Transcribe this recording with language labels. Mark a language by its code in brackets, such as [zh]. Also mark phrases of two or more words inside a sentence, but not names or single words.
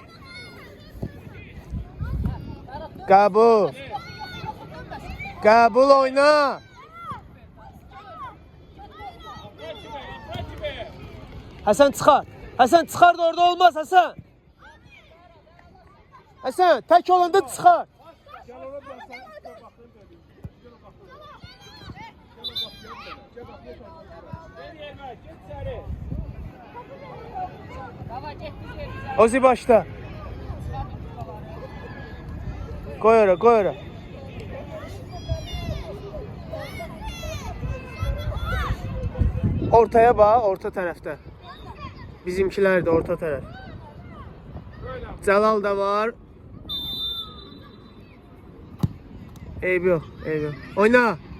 [az] Qəbul oyna. Həsən çıxar da orada olmaz Həsən. Həsən, tək olanda çıxar. [tr] Gel ona ben sana bakayım dedim. Gel bakayım. Gel bakayım. Gel yerine, git içeri. [az] Ozi başla. Koy ora, koy ora. Ortaya bax, orta tərəfdə. Bizimkilər də orta tərəf. Cəlal da var. Eyb yox, eyb yox. Oyna.